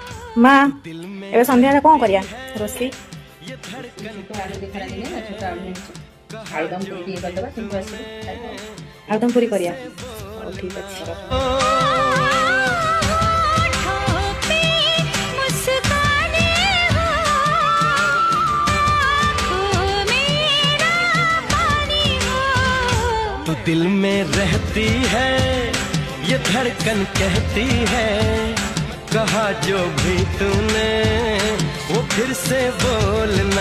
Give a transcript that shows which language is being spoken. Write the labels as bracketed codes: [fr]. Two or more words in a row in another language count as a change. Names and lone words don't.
[or] ମା ଏବେ ସନ୍ଧ୍ୟାରେ କଣ କରିବା ରୋଷେଇ? ଆଳୁଦମ ପୁରୀ କରିବା। ହଉ ଠିକ୍ ଅଛି। [hi] तू दिल में रहती है, ये धड़कन कहती है, कहा जो भी तूने वो फिर से बोलना।